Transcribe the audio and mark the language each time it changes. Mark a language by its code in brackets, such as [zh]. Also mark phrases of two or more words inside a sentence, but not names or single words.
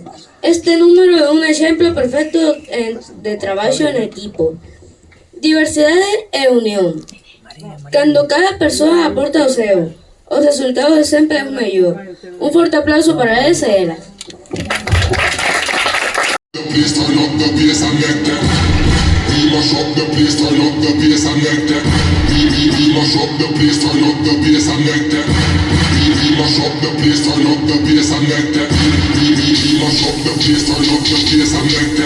[gl] Este número é un exemplo perfecto de traballo en equipo. Diversidade e unión. Cando cada persoa aporta o seu, o resultado é sempre o mellor. Un forte aplauso para eles e elas. [en] We mash up the place, turn up the bass and let that. We mash up the place, turn up the bass and let that. We mash up the place, turn up the bass and let that. We mash up the place, turn up the bass and let that.